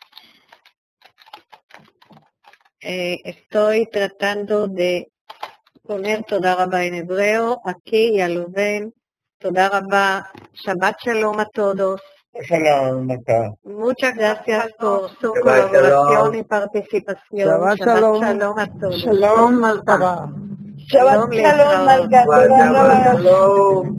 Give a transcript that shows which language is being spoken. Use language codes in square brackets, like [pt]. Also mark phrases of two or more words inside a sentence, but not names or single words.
[es] Estoy tratando de poner [he] תודה רבה [es] en hebreo, aquí ya lo ven. [he] תודה רבה, שבת שלום [es] a todos. Shalom, Marca. Muchas gracias por su Shabbat colaboración Shalom. y participación. [he] שבת שלום. [es] Shalom a todos. Shalom, Malka. [he] שבת שלום, מרקה, תודה רבה. Shalom.